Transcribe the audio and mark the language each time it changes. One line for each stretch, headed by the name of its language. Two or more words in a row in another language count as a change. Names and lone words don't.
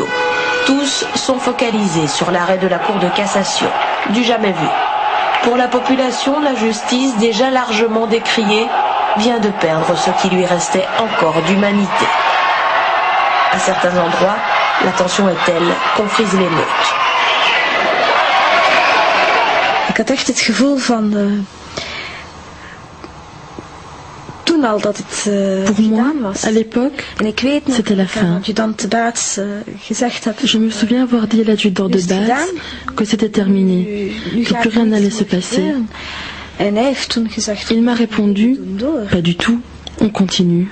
French: Tous sont focalisés sur l'arrêt de la Cour de cassation, du jamais vu. Pour la population, la justice, déjà largement décriée, vient de perdre ce qui lui restait encore d'humanité. À certains endroits, la tension est telle qu'on frise l'émeute.
Dutch: Ik had echt het gevoel van... Toen
French: Pour moi, à l'époque, c'était la fin. Je me souviens avoir dit à l'adjudant de base que c'était terminé, que plus rien n'allait se passer. Il m'a répondu, pas du tout, on continue.